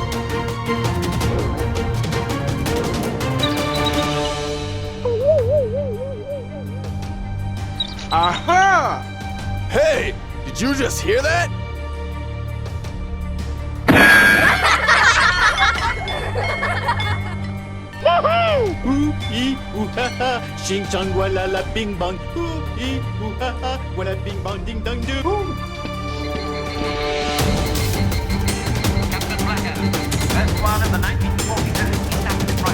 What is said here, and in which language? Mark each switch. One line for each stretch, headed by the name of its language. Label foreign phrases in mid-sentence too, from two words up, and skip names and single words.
English: Aha! Hey, did you just hear that? Ooh ee ooh ha ha, shing shang wa la la bing bong. Ooh ee ooh ha ha, wa la bing bong ding dong do. Captain Blackadder, that's one of the 1942 East African